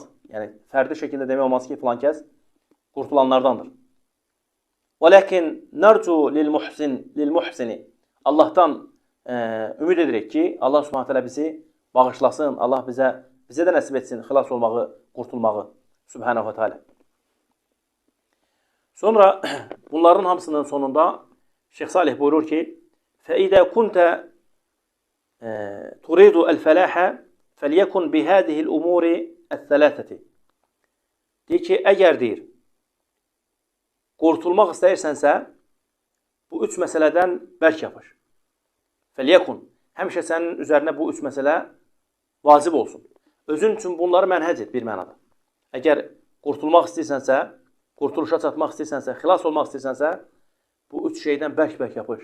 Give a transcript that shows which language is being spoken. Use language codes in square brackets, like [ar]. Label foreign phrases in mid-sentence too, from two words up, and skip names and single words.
[az] Yəni, fərdi şəkildə demək olmaz ki, filan kəs qurtulanlardandır. [ar] ولكن نرجو للمحسن. [az] Allahdan ümid edirik ki, Allah subhanət hələ bizi bağışlasın, Allah bizə də nəsib etsin, xilas olmağı, qurtulmağı. [ar] سبحانه وتعالى. [az] Sonra bunların hamısının sonunda Şeyx Salih buyurur ki, [ar] فَإِذَا كُنْتَ تُرِيدُ الْفَلَاحَ فَلْيَكُنْ بِهَذِهِ الْأُمُورِ الثَّلَاثَةِ. [az] Deyir ki, əgər deyir, qurtulmaq istəyirsənsə, bu üç məsələdən bərk yapış. [ar] فَلْيَكُنْ. [az] Həmişə sənin üzərinə bu üç məsələ vacib olsun. Özün üçün bunları mənhəc et bir mənada. Əgər qurtulmaq istəyirsənsə, qurtuluşa çatmaq istəyirsənsə, xilas olmaq istəyirsənsə, bu üç şeydən bərk-bərk yapış.